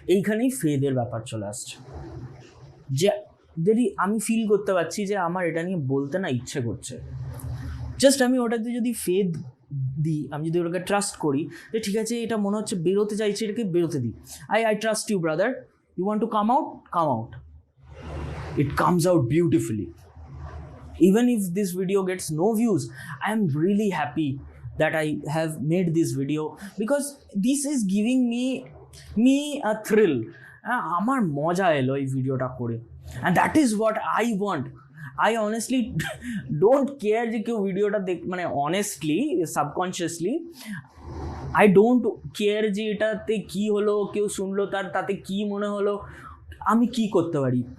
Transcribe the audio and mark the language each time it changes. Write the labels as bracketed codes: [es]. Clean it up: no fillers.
[bn] এইখানেই ফেথের ব্যাপার চলে আসছে, যে আমি ফিল করতে পারছি যে আমার এটা নিয়ে বলতে না ইচ্ছে করছে, জাস্ট আমি ওটাতে যদি ফেথ দিই, আমি যদি ওটাকে ট্রাস্ট করি যে ঠিক আছে, এটা মনে হচ্ছে বেরোতে চাইছে, এটাকে বেরোতে দিই। [en] I trust you brother, you want to come out, it comes out beautifully. Even if this video gets no views, I am really happy that I have made this video, because this is giving me a thrill. [bn] আমার মজা এলো এই ভিডিওটা করে, [en] and that is what I want. I honestly don't care [bn] যে কেউ ভিডিওটা [en] honestly, subconsciously I don't care [bn] যে এটাতে কি হলো, কেউ শুনলো তাতে কি মনে হলো, আমি কি করতে পারি।